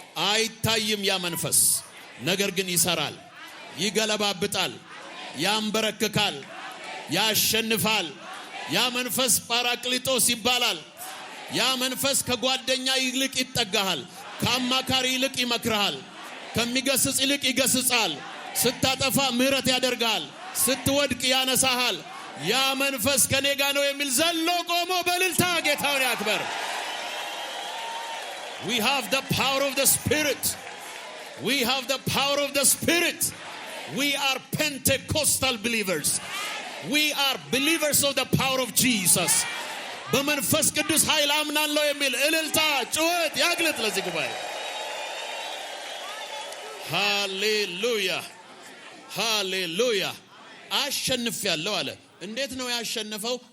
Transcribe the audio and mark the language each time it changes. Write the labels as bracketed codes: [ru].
[am] አይታይም ያ መንፈስ፣ ነገር ግን ይሰራል፣ ይገለባብጣል፣ ያንበረክካል፣ ያሸንፋል። ያ መንፈስ ጳራቅሊጦስ ይባላል። ያ መንፈስ ከጓደኛ ይልቅ ይጠጋሃል፣ ከአማካሪ ይልቅ ይመክርሃል፣ ከሚገስጽ ይልቅ ይገስጻል። ስታጠፋ ምህረት ያደርጋል። ስትወድቅ ያነሳሃል። ያ መንፈስ ከኔ ጋር ነው የሚል ዘሎ ቆሞ በእልልታ ጌታውን ያክበር። [en] We have the power of the Spirit. We have the power of the Spirit. We are Pentecostal believers. We are believers of the power of Jesus. [am] በመንፈስ ቅዱስ ኃይል አምናለሁ የሚል እልልታ ጩኸት ያግለጥ ለዚህ ጉባኤ። ሃሌሉያ ሃሌሉያ። አሸንፌያለሁ አለ። እንዴት ነው ያሸነፈው?